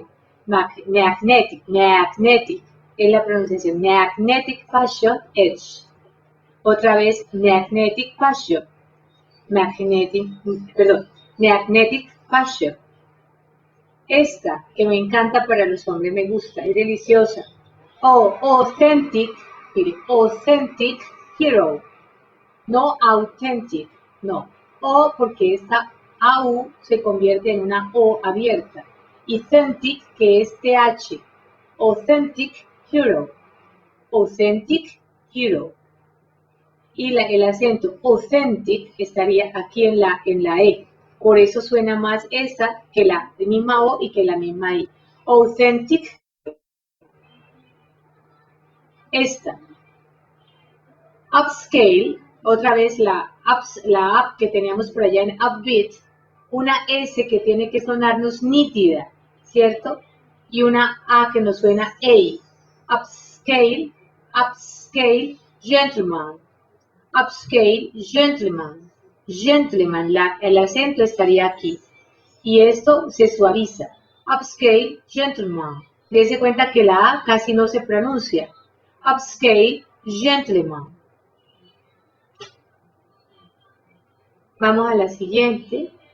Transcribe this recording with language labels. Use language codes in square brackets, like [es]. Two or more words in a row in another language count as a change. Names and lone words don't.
[es] Magnetic es la pronunciación. [en] Magnetic Passion Edge. [es] Otra vez, [en] Magnetic Passion. Magnetic Passion. [es] Esta, que me encanta para los hombres, me gusta, es deliciosa. [en] Authentic, mire, Authentic Hero. [es] No authentic, no. O porque esta AU se convierte en una O abierta. Y authentic, que es TH. [en] Authentic Hero. Authentic Hero. [es] Y el acento authentic estaría aquí en la E. Por eso suena más esta que la misma O y que la misma I. [en] Authentic. [es] Esta. [en] Upscale. [es] Otra vez la up que teníamos por allá en upbeat. Una S que tiene que sonarnos nítida, ¿cierto? Y una A que nos suena A. [en] Upscale. Upscale. Gentleman. Upscale, gentleman, gentleman, [es] el acento estaría aquí. Y esto se suaviza. [en] Upscale, gentleman. [es] Dese cuenta que la A casi no se pronuncia. [en] Upscale, gentleman. [es] Vamos a la siguiente.